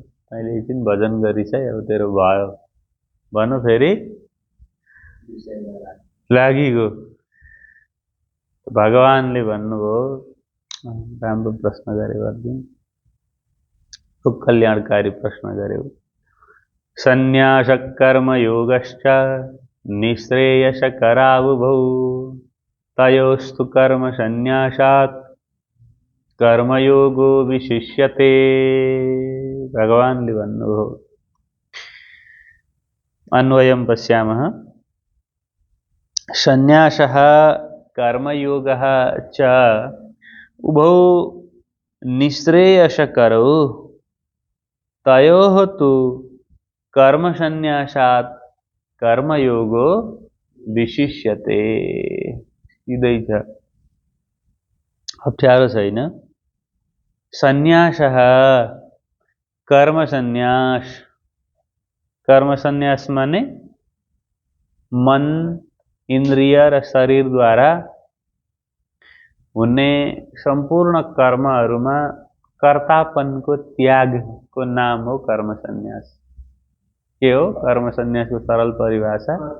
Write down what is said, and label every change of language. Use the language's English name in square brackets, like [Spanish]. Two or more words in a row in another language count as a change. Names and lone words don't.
[Nepali] अहिले एकछिन भजन गरिछ, अब तेरो भयो भन, फेरि लागिगयो। भगवानले भन्नुभयो, राम्रो प्रश्न गरे अर्जुन, खूब कल्याणकारी प्रश्न गर्यो। [Sanskrit] संन्यास कर्म योगश्च निःश्रेयस करावुभौ तयोस्तु कर्म संन्यासात् कर्मयोगो विशिष्यते [Nepali] भगवानले भन्नुभयो। [Sanskrit] अन्वयं पश्यामः। संन्यासः कर्मयोगः च उभौ निःश्रेयसकरौ तयोः तु कर्मसन्न्यासात् कर्मयोगो विशिष्यते। [Nepali] सिधै छ, अप्ठ्यारो छैन। संन्यासः कर्म संन्यास, कर्म संन्यास माने मन इन्द्रिय र शरीरद्वारा हुने सम्पूर्ण कर्महरूमा कर्तापनको त्यागको नाम हो कर्म संन्यास। के हो कर्म संन्यासको सरल परिभाषा?